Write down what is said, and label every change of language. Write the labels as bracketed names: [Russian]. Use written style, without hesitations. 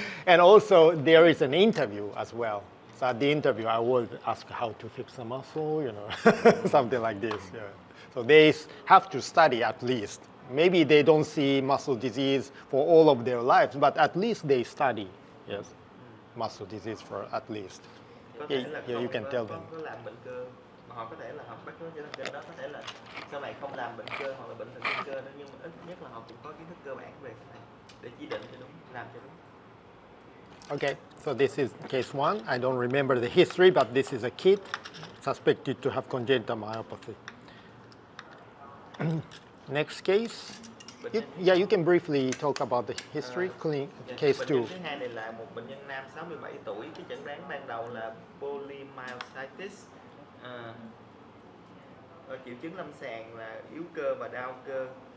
[English] And also there is an interview as well. So at the interview, I will ask how to fix the muscle, something like this. Yeah. So they have to study at least. Maybe they don't see muscle disease for all of their lives, but at least they study, muscle disease for at least. You can tell them. [Vietnamese] Có làm bệnh cơ, mà họ có thể là học bác sĩ thần kinh đó, có thể là sau này không làm bệnh cơ hoặc là bệnh thần kinh cơ nữa, nhưng mà ít nhất là họ cũng có kiến thức cơ bản về cái này để chỉ định cho đúng, làm cho đúng. [English] Okay, so this is case 1. I don't remember the history, but this is a kid suspected to have congenital myopathy. Next case. You can briefly talk about the history. Case 2. [Vietnamese] Bệnh nhân thứ hai này là một bệnh nhân nam 67 tuổi. Cái chẩn đoán ban đầu là polymyositis. Triệu chứng lâm sàng là yếu cơ và đau cơ.